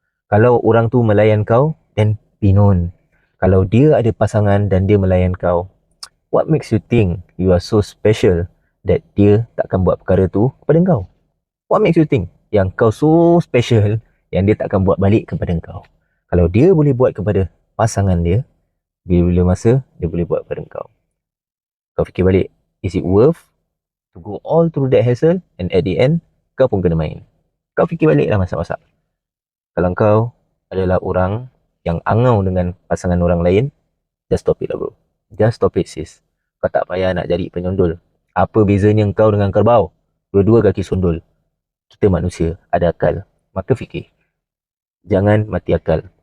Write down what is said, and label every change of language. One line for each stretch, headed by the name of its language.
Malay: Kalau orang tu melayan kau,
English: then be known.
Malay: Kalau dia ada pasangan dan dia melayan kau,
English: what makes you think you are so special that
Malay: dia takkan buat perkara tu kepada kau?
English: What makes you think
Malay: yang kau
English: so special
Malay: yang dia takkan buat balik kepada kau? Kalau dia boleh buat kepada pasangan dia, bila-bila masa dia boleh buat kepada kau. Kau fikir balik,
English: is it worth to go all through that hassle and at the end,
Malay: kau pun kena main. Kau fikir balik lah masak-masak. Kalau kau adalah orang yang angau dengan pasangan orang lain,
English: just stop it
Malay: lah bro.
English: Just stop it sis.
Malay: Kau tak payah nak jadi penyundul. Apa bezanya kau dengan kerbau? Dua-dua kaki sundul. Kita manusia, ada akal. Maka fikir. Jangan mati akal.